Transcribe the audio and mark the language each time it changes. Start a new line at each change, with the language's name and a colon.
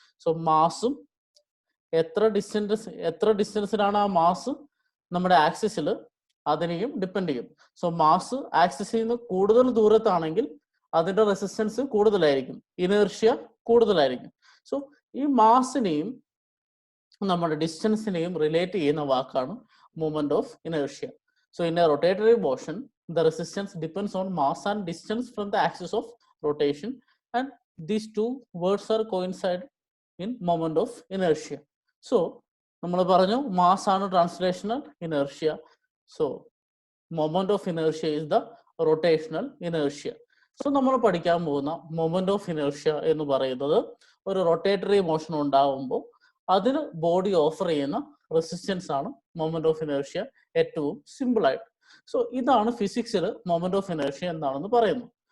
Malayalam: So മാസും എത്ര ഡിസ്റ്റൻസിലാണ് ആ mass നമ്മുടെ ആക്സിസിൽ അതിനെയും ഡിപ്പെൻഡ് ചെയ്യും. സോ മാസ് ആക്സിസിൽ നിന്ന് കൂടുതൽ ദൂരത്താണെങ്കിൽ അതിന്റെ റെസിസ്റ്റൻസ് കൂടുതലായിരിക്കും, ഇനേർഷ്യ കൂടുതലായിരിക്കും. സോ ഈ മാസിനെയും നമ്മുടെ ഡിസ്റ്റൻസിനെയും റിലേറ്റ് ചെയ്യുന്ന വാക്കാണ് movement of inertia.
English: So in a rotatory motion, the resistance depends on mass and distance from the axis of rotation, and these two words are coincide in moment of inertia.
Malayalam: So നമ്മൾ പറഞ്ഞു mass ആണ് translational inertia.
English: So moment of inertia is the rotational inertia.
Malayalam: So നമ്മൾ പഠിക്കാൻ പോകുന്ന moment of inertia എന്ന് പറയുന്നത് ഒരു rotatory motion ഉണ്ടാകുമ്പോൾ അതിന് ബോഡി ഓഫർ ചെയ്യുന്ന റെസിസ്റ്റൻസ് ആണ് മൊമെന്റ് ഓഫ് ഇനേർഷ്യ ഏറ്റവും സിമ്പിൾ ആയിട്ട്. സോ ഇതാണ് ഫിസിക്സിൽ മൊമെന്റ് ഓഫ് ഇനേർഷ്യ എന്താണെന്ന് പറയുന്നത്.